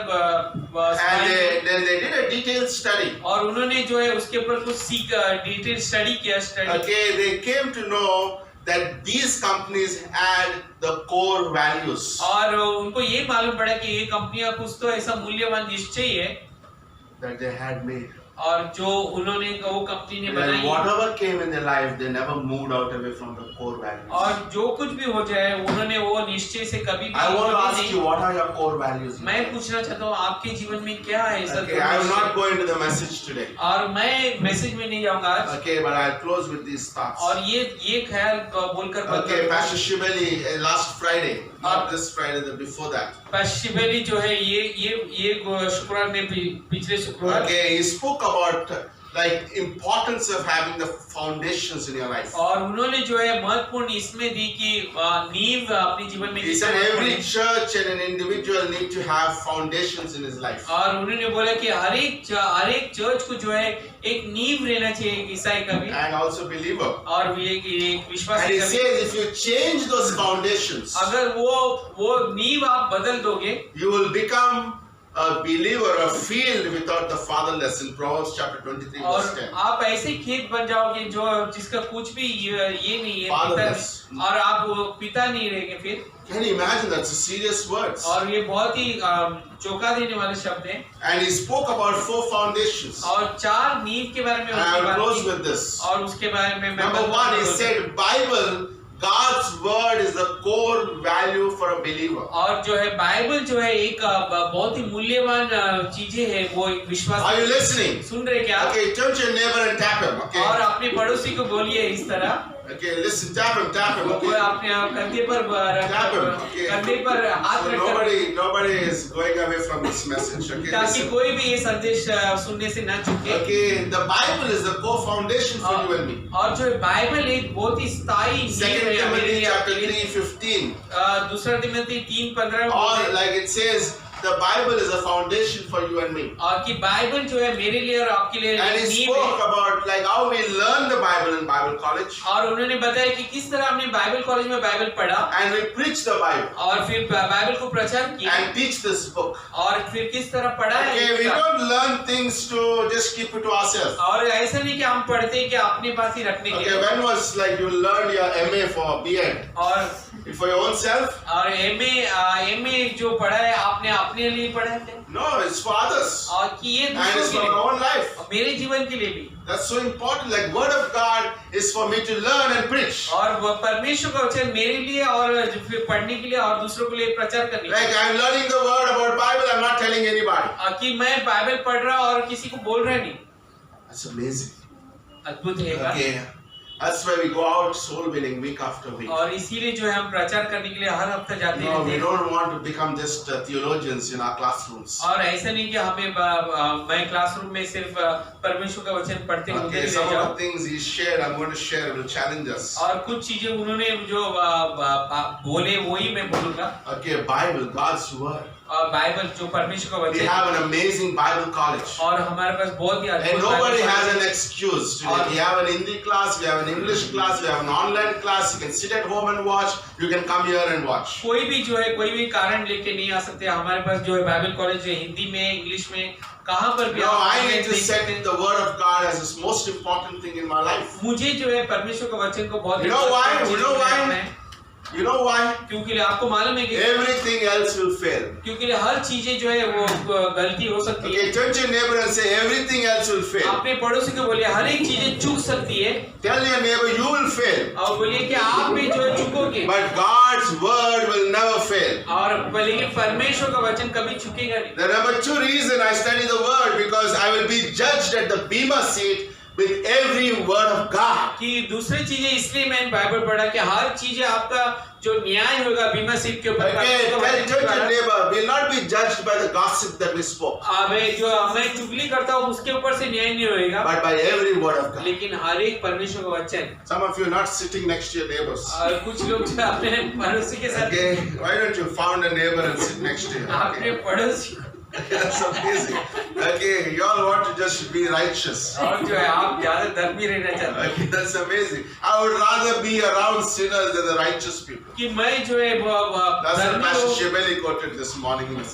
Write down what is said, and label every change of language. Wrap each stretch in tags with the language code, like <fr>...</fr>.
<en>And then they did a detailed study.</en> <hi>और उन्होंने जो है उसके ऊपर कुछ डिटेल स्टडी किया study</hi> <en>Okay, they came to know that these companies had the core values.</en> <hi>और उनको ये मालूम पड़ा कि ये कंपनियां कुछ तो ऐसा मूल्यवान निश्चय है</hi> <en>That they had made.</en> <hi>और जो उन्होंने वो कंपनी ने</hi> <en>And</en> <hi>बनाई</hi> <en>whatever came in their life, they never moved out away from the core values.</en> <hi>और जो कुछ भी हो जाए उन्होंने वो निश्चय से कभी भी</hi> <en>I want to ask</en> <hi>नहीं-</hi> <en>you, what are your core values?</en> <hi>मैं पूछना चाहता हूँ आपके जीवन में क्या है ऐसा</hi> <en>Okay, I will not go into the message today.</en> <hi>और मैं मैसेज में नहीं जाऊंगा आज</hi> <en>Okay, but I'll close with these thoughts.</en> <hi>और ये ख्याल बोलकर बंद</hi> <en>Okay,</en> <hi>करूंगा।</hi> <en>Pastor Shibeli, last Friday, not this Friday, the before that.</en> <hi>पश्चिमेली जो है ये शुक्रवार ने पिछले शुक्रवार</hi> <en>Okay, he spoke about like importance of having the foundations in your life.</en> <hi>और उन्होंने जो है महत्वपूर्ण इसमें दी कि नींव अपने जीवन में</hi> <en>He said every church and an individual need to have foundations in his life.</en> <hi>और उन्होंने बोला कि हर एक चर्च को जो है एक नींव रहना चाहिए एक ईसाई का भी</hi> <en>And also believer.</en> <hi>और भी एक विश्वासी</hi> <en>And he</en> <hi>का भी</hi> <en>says if you change those foundations,</en> <hi>अगर वो नींव आप बदल दोगे</hi> <en>you will become a believer, a field without the fatherless in Proverbs chapter 23</en> <hi>और</hi> <en>verse 10.</en> <hi>आप ऐसे खेत बन जाओगे जो जिसका कुछ भी ये नहीं है</hi> <en>Fatherless.</en> <hi>पिता और आप वो पिता नहीं रहेंगे फिर</hi> <en>Can you imagine? That's a serious words.</en> <hi>और ये बहुत ही चौंका देने वाले शब्द हैं</hi> <en>And he spoke about 4 foundations.</en> <hi>और 4 नींव के बारे में</hi> <en>And I</en> <hi>उसने</hi> <en>will</en> <hi>बात</hi> <en>close</en> <hi>की</hi> <en>with this.</en> <hi>और उसके बारे में मैं</hi> <en>Number 1, he said Bible, God's word is the core value for a believer.</en> <hi>और जो है बाइबल जो है एक बहुत ही मूल्यवान चीजें है वो एक विश्वास</hi> <en>Are you listening?</en> <hi>सुन रहे क्या</hi> <en>Okay, turn to your neighbor and tap him.</en> <hi>और</hi> <en>Okay.</en> <hi>अपने पड़ोसी को बोलिए इस तरह</hi> <en>Okay, listen, tap him, tap him.</en> <hi>वो</hi> <en>Okay.</en> <hi>अपने कंधे पर</hi> <en>Tap him. Okay.</en> <hi>कंधे पर हाथ</hi> <en>So</en> <hi>रखकर</hi> <en>nobody is going away from this message. Okay.</en> <hi>ताकि</hi> <en>Listen.</en> <hi>कोई भी ये संदेश सुनने से ना चूके</hi> <en>Okay, the Bible is the core foundation for you and me.</en> <hi>और जो है बाइबल एक बहुत ही स्थायी नींव</hi> <en>2</en> <hi>है मेरे</hi> <en>Timothy</en> <hi>आपके लिए।</hi> <en>3:15.</en> <hi>दूसरा Timothy 3:15</hi> <en>Or like it says, the Bible is a foundation for you and me.</en> <hi>और कि बाइबल जो है मेरे लिए और आपके लिए</hi> <en>And he</en> <hi>नींव</hi> <en>spoke</en> <hi>है</hi> <en>about like how we learn the Bible in Bible college,</en> <hi>और उन्होंने बताया कि किस तरह हमने बाइबल कॉलेज में बाइबल पढ़ा</hi> <en>and we preach the Bible</en> <hi>और फिर बाइबल को प्रचार किया</hi> <en>and teach this book.</en> <hi>और फिर किस तरह पढ़ा है</hi> <en>Okay, we</en> <hi>इसका।</hi> <en>don't learn things to just keep it to ourselves.</en> <hi>और ऐसा नहीं कि हम पढ़ते हैं कि अपने पास ही रखने के</hi> <en>Okay,</en> <hi>लिए</hi> <en>when was like you learned your MA for B.Ed?</en> <hi>और</hi> <en>For your own self?</en> <hi>और एमए जो पढ़ा है आपने अपने लिए पढ़ा है</hi> <en>No, it's for others.</en> <hi>और कि ये</hi> <en>And</en> <hi>दूसरों</hi> <en>it's</en> <hi>के</hi> <en>for</en> <hi>लिए</hi> <en>our own life.</en> <hi>और मेरे जीवन के लिए भी</hi> <en>That's so important. Like Word of God is for me to learn and preach.</en> <hi>और वो परमेश्वर का वचन मेरे लिए और फिर पढ़ने के लिए और दूसरों के लिए प्रचार करने के लिए</hi> <en>Like I'm learning the word about Bible, I'm not telling anybody.</en> <hi>कि मैं बाइबल पढ़ रहा और किसी को बोल रहा नहीं</hi> <en>That's amazing.</en> <hi>अद्भुत है</hi> <en>Okay. That's why we go out soul winning week after week.</en> <hi>और इसीलिए जो है हम प्रचार करने के लिए हर हफ्ता जाते</hi> <en>No, we</en> <hi>हैं</hi> <en>don't want to become just theologians in our classrooms.</en> <hi>और ऐसा नहीं कि हमें मैं क्लासरूम में सिर्फ परमेश्वर का वचन पढ़ते हुए</hi> <en>Okay, some of the things he shared, I'm going to share, will challenge us.</en> <hi>और कुछ चीजें उन्होंने जो बोले वही मैं बोलूंगा</hi> <en>Okay, Bible, God's word.</en> <hi>और बाइबल जो परमेश्वर का</hi> <en>We</en> <hi>वचन</hi> <en>have an amazing Bible college.</en> <hi>और हमारे पास बहुत ही</hi> <en>And</en> <hi>अद्भुत</hi> <en>nobody</en> <hi>Bible</hi> <en>has</en> <hi>college</hi> <en>an</en> <hi>है।</hi> <en>excuse today. We have an Hindi class, we have an English class, we have an online class. You can sit at home and watch. You can come here and watch.</en> <hi>कोई भी जो है कोई भी कारण लेके नहीं आ सकते हमारे पास जो है बाइबल कॉलेज है हिंदी में इंग्लिश में कहाँ पर भी</hi> <en>No,</en> <hi>आप</hi> <en>I need to</en> <hi>देख</hi> <en>set</en> <hi>सकते हैं।</hi> <en>the word of God as the most important thing in my life.</en> <hi>मुझे जो है परमेश्वर का वचन को बहुत</hi> <en>You know why?</en> <hi>महत्वपूर्ण</hi> <en>You know</en> <hi>चीज</hi> <en>why?</en> <hi>मानना है।</hi> <en>You know why?</en> <hi>क्योंकि आपको मालूम है कि</hi> <en>Everything else will fail.</en> <hi>क्योंकि हर चीजें जो है वो गलती हो सकती है</hi> <en>Okay, turn to your neighbor and say everything else will fail.</en> <hi>अपने पड़ोसी को बोलिए हर एक चीजें चूक सकती है</hi> <en>Tell your neighbor you will fail.</en> <hi>और बोलिए कि आप भी जो है चूकोगे</hi> <en>But God's word will never fail.</en> <hi>और बोलिए कि परमेश्वर का वचन कभी चुकेगा नहीं</hi> <en>The number 2 reason I study the word because I will be judged at the Bema seat with every word of God.</en> <hi>कि दूसरी चीजें इसलिए मैंने बाइबल पढ़ा कि हर चीजें आपका जो न्याय होगा बीमा सीट के ऊपर</hi> <en>Okay,</en> <hi>परमेश्वर का वचन के</hi> <en>your</en> <hi>द्वारा।</hi> <en>neighbor we will not be judged by the gossip that we spoke,</en> <hi>जो मैं चुगली करता हूँ उसके ऊपर से न्याय नहीं होएगा</hi> <en>but by every word of God.</en> <hi>लेकिन हर एक परमेश्वर का वचन</hi> <en>Some of you are not sitting next to your neighbors.</en> <hi>और कुछ लोग जो अपने पड़ोसी के साथ</hi> <en>Okay, why don't you found a neighbor and sit next to him?</en> <hi>अपने</hi> <en>Okay.</en> <hi>पड़ोसी</hi> <en>That's amazing. Okay, you all want to just be righteous.</en> <hi>और जो है आप ज्यादा धर्मी रहना चाहते हैं</hi> <en>Okay, that's amazing. I would rather be around sinners than the righteous people.</en> <hi>कि मैं जो है</hi> <en>That's what</en> <hi>धर्मी</hi> <en>Pastor</en> <hi>लोग</hi> <en>Shebeli quoted this morning.</en>